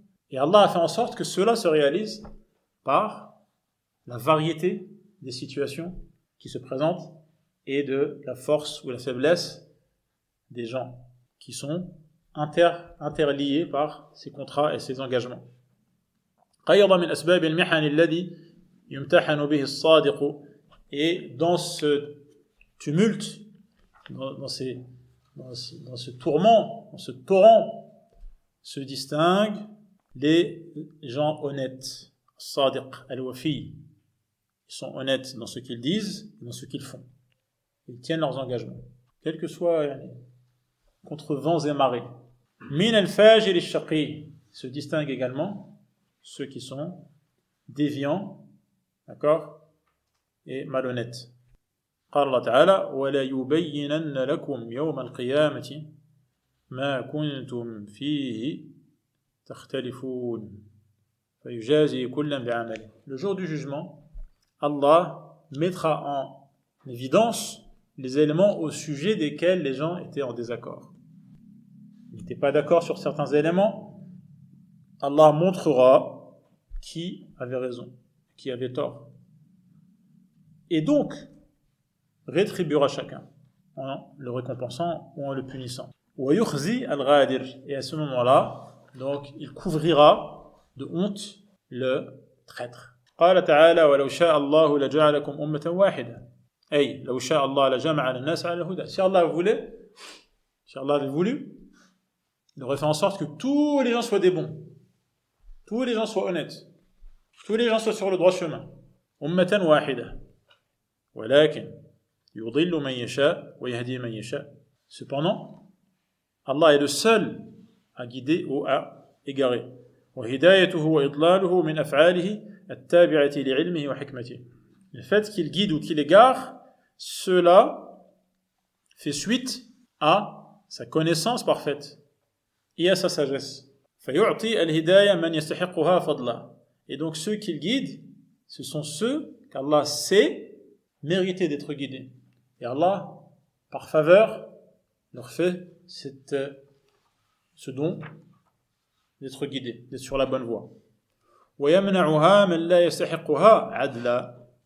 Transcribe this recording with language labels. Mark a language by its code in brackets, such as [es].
[fr] Et Allah a fait en sorte que cela se réalise par la variété des situations qui se présentent et de la force ou la faiblesse des gens qui sont interliés par ces contrats et ces engagements. [ar] قيض من أسباب المحن الذي يمتحن به الصادق. [fr] Et dans ce tumulte, dans ce tourment, dans ce torrent, se distinguent les gens honnêtes. [ar] Sadiq al-Wafi. [fr] Ils sont honnêtes dans ce qu'ils disent et dans ce qu'ils font. Ils tiennent leurs engagements, quels que soient contre vents et marées. [ar] Min al-Fajir al-Shaqi. [fr] Se distinguent également ceux qui sont déviants, d'accord, et malhonnêtes. [ar] قال الله تعالى ولا يبينن لكم يوم القيامة ما كنتم فيه تختلفون فيجازي كلا بعمله. [fr] Le jour du jugement, Allah mettra en évidence les éléments au sujet desquels les gens étaient en désaccord. Ils n'étaient pas d'accord sur certains éléments. Allah montrera qui avait raison, qui avait tort. Et donc, rétribuera chacun, en le récompensant ou en le punissant. Et à ce moment-là, donc, il couvrira de honte le traître. [ar] قال تعالى ولو شاء الله لجعلكم أمة واحدة أي لو شاء الله لجمع الناس على الهدى. [fr] Si Allah avait voulu, il aurait fait en sorte que tous les gens soient des bons, tous les gens soient honnêtes, tous les gens soient sur le droit chemin. [ar] أمة واحدة ولكن يضل من يشاء ويهدي من يشاء. [fr] Cependant, Allah est le seul à guider ou à égarer. [ar] وهدايته وإضلاله من أفعاله التابعة لعلمه وحكمته. [fr] Le fait qu'il guide ou qu'il égare, cela fait suite à sa connaissance parfaite et à sa sagesse. [ar] فيعطي الهداية من يستحقها فضلا. [fr] Et donc ceux qu'il guide, ce sont ceux qu'Allah sait mériter d'être guidés. Et Allah, par faveur, leur fait ce don d'être guidés, d'être sur la bonne voie. [ar] وَيَمْنَعُهَا مَنْ لَا يَسْتَحِقُّهَا عَدْلًا.